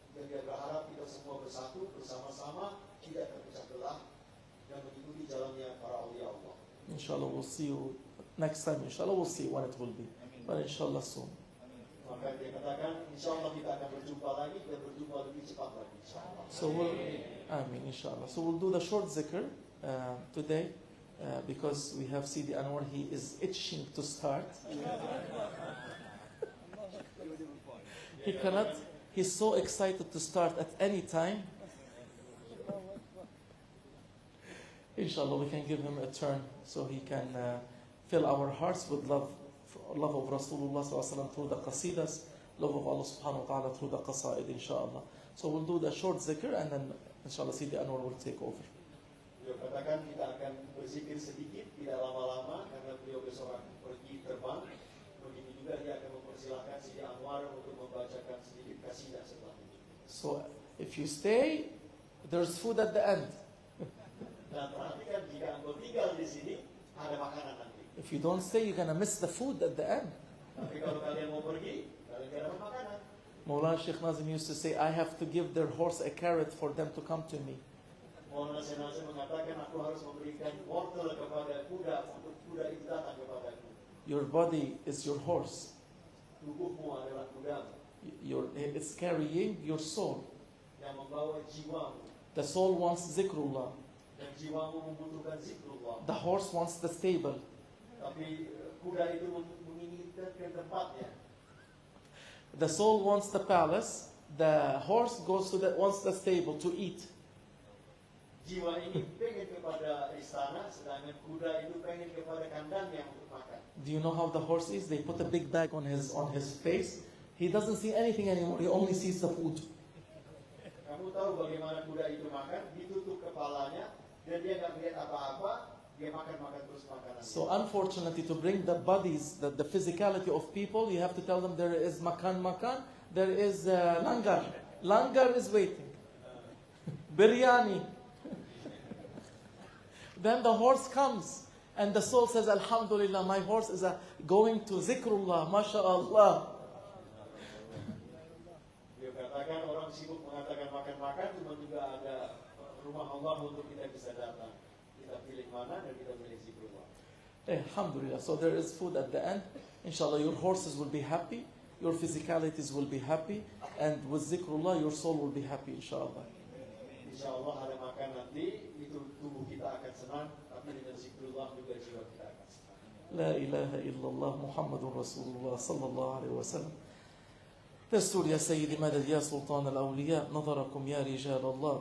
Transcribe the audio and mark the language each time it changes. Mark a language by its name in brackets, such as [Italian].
[Indonesian] Dan dia berharap kita semua bersatu, bersama-sama, tidak terpecah belah, dan mengikuti jalannya para awliya Allah. [English] Inshallah we'll see you next time. Inshallah we'll see when it will be. But inshallah soon. [Indonesian] Maka dia katakan, insyaAllah kita akan berjumpa lagi, dan berjumpa lebih cepat lagi, insyaAllah. [English] So inshallah. So we'll do the short zikr today, because we have Sidi Anwar, he is itching to start. He cannot. He's so excited to start at any time. Inshallah, we can give him a turn so he can fill our hearts with love of Rasulullah sallallahu alaihi wasallam through the qasidas, love of Allah subhanahu wa ta'ala through the qasaid, inshallah. So we'll do the short zikr and then inshallah Sidi Anwar will take over. [Indonesian] Beliau katakan kita akan berzikir sedikit, tidak lama-lama, karena beliau besok akan pergi terbang. Begitu juga dia akan mempersilahkan Sidi Anwar untuk membacakan sedikit kasidah setelah ini. [English] So if you stay, there's food at the end. [Indonesian] Dan perhatikan, jika engkau tinggal di sini, ada makanan nanti. [English] If you don't stay, you're gonna miss the food at the end. [Indonesian] Tapi kalau kalian mau pergi, kalian tidak dapat makanan. [English] Maulana Sheikh Nazim used to say, I have to give their horse a carrot for them to come to me. [Indonesian] Maulana Sheikh Nazim mengatakan, aku harus memberikan wortel kepada kuda, untuk kuda itu datang kepadaku. [English] Your body is your horse. [Indonesian] Tubuhmu adalah kudamu, [English] It's carrying your soul. [Indonesian] yang membawa jiwamu. [English] The soul wants zikrullah. [Indonesian] Dan jiwamu membutuhkan zikrullah. [English] The horse wants the stable. [Indonesian] Tapi kuda itu menginginkan tempatnya. [English] The soul wants the palace. The horse wants the stable to eat. [Indonesian] Jiwa ini pengen kepada istana, sedangkan kuda itu pengen kepada kandangnya untuk makan. [English] Do you know how the horse is? They put a big bag on his face. He doesn't see anything anymore. He only sees the food. [Indonesian] Kamu tahu bagaimana kuda itu makan? Ditutup kepalanya dan dia nggak lihat apa-apa. Dia makan terus makanan. [English] So unfortunately, to bring the bodies, the physicality of people, you have to tell them there is makan, there is langar. Langar is waiting. Biryani. Then the horse comes and the soul says, Alhamdulillah, my horse is going to zikrullah, mashallah. [Indonesian] Dia katakan orang sibuk mengatakan makan, cuma juga ada rumah Allah untuk kita bisa datang. Kita pilih mana dan kita pilih zikrullah. [Arabic] Alhamdulillah. [English] So there is food at the end. Inshallah, your horses will be happy, your physicalities will be happy, and with zikrullah, your soul will be happy, inshallah. [Indonesian] InsyaAllah ada makan nanti, itu tubuh kita akan senang, tapi dengan zikrullah juga jiwa kita akan senang. [Arabic] لا إله إلا الله محمد رسول الله صلى الله عليه وسلم. دستور يا سيدي مدد يا سلطان الأولياء، نظركم يا رجال الله.